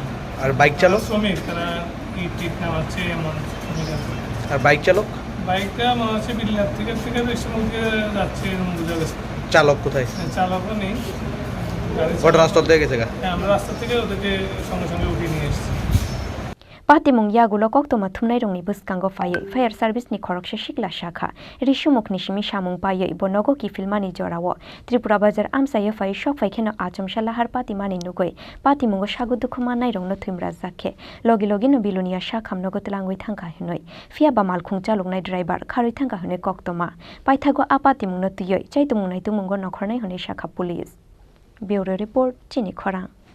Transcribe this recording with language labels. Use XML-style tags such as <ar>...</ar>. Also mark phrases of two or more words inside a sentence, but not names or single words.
<bn>আর বাইক চালক? শ্রমিক, তারা ইট নামাচ্ছে এমন শ্রমিক আছে। আর বাইক চালক? বাইকটা মনে হচ্ছে বিল্লার থেকে রেস্টুরেন্ট দিকে যাচ্ছে এরকম বোঝা গেছে। চালক কোথায়? চালকও নেই, ঘটনাস্থল থেকে গেছে। আমরা রাস্তা থেকে ওদেরকে সঙ্গে সঙ্গে উঠিয়ে নিয়ে এসেছি।</bn> <trp>Patimung yagulo koktoma thumnai rongni buskango faye</trp> <en>fire service</en> <trp>ni khoroksha shikla shakha rishumuk nishimi shamung paye bonogo ki filmani jorawo Tripura bazar amsaye faye shok faikeno achomshala har patimani nugoi patimungo shagudukuma nai rongno thumra zakhe logi no bilunia shakham nogo tlangoi thangka hinoi fia ba malkhung chaluknai driver kharoi thangka hinoi koktoma paithago apatimung no tuyoi chaitumung nai tumungo nokhornai hinoi shakha police</trp> <en>bureau report</en> <trp>Chini Khorang</trp>